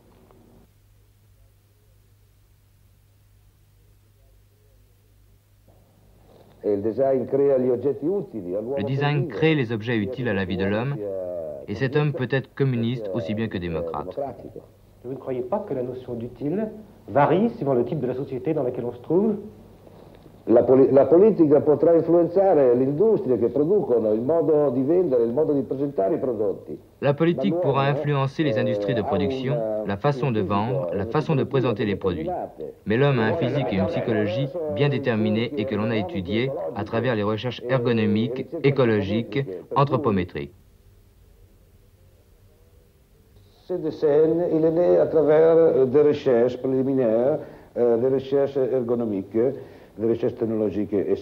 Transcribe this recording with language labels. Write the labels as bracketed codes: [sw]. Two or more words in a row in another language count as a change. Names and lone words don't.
[fr] Le design crée les objets utiles à la vie de l'homme, et cet homme peut être communiste aussi bien que démocrate. Vous ne croyez pas que la notion d'utile varie suivant le type de la société dans laquelle on se trouve? [it] La politica potrà influenzare le industrie che producono, il modo di vendere, il modo di presentare i prodotti. [fr] La politique pourra influencer les industries de production, la façon de vendre, la façon de présenter les produits. Mais l'homme a un physique et une psychologie bien déterminés et que l'on a étudiés à travers les recherches ergonomiques, écologiques, anthropométriques. Ce dessin, il est né à travers des recherches préliminaires, des recherches ergonomiques, des recherches technologiques, etc.